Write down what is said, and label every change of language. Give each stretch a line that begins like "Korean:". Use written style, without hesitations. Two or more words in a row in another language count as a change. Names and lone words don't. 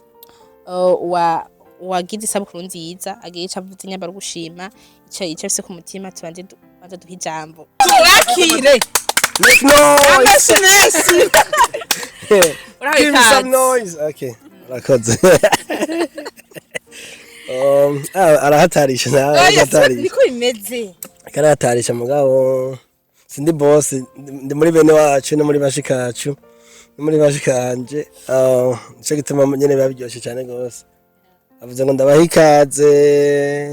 Rundi: wagize isabukuru nziza agiye cavuze nyabara gushima ico afise ku mutima tubanze duha ijambo turakire
English: Make noise. Give me some noise.
Rundi: Okay. Rakoze. Arahatarisha arahatarisha. Niko imeze. Karahatarisha mugabo sindi boss ndi muri bene wacu no muri bashikacu no muri bashikanje. Cyo gituma nyene babiryoshye cyane gose. Avuze ngo ndabaha ikaze.